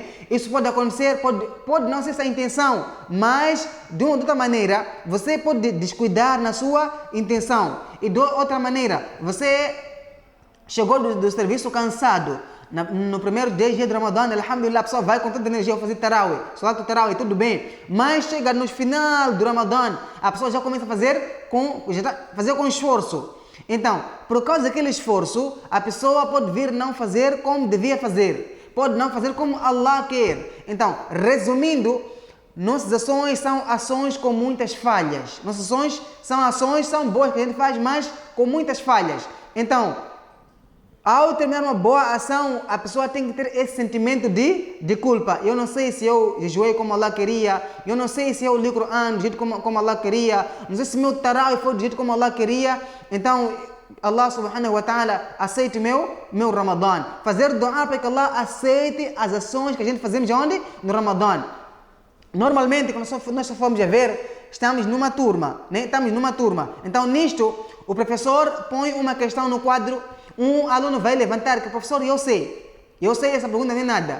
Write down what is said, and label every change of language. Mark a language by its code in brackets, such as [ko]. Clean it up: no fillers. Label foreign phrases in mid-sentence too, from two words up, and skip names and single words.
[pt] Isso pode acontecer, pode não ser essa a intenção, mas de uma ou outra maneira, você pode descuidar na sua intenção, e de outra maneira, você chegou do serviço cansado, no primeiro dia de Ramadã, alhamdulillah, a pessoa vai com toda a energia fazer tarawih, [ar] صلاة التراويح, [pt] tudo bem, mas chega no final do Ramadã, a pessoa já começa a fazer com esforço. Então, por causa daquele esforço, a pessoa pode vir não fazer como devia fazer, pode não fazer como Allah quer. Então, resumindo, nossas ações são ações com muitas falhas. Nossas ações são boas que a gente faz, mas com muitas falhas. Então, ao terminar uma boa ação, a pessoa tem que ter esse sentimento de culpa. Eu não sei se eu jejuei como Allah queria, eu não sei se eu li o Corão do jeito como Allah queria, não sei se meu tarawih foi do jeito como Allah queria. Então, Allah [ar] سبحانه وتعالى [pt] aceite meu Ramadã. Fazer dua para que Allah aceite as ações que a gente fazemos onde? No Ramadã. Normalmente, quando nós só formos a ver, estamos numa turma, né? Então, nisto, o professor põe uma questão no quadro. Um aluno vai levantar, que professor, eu sei, essa pergunta nem nada.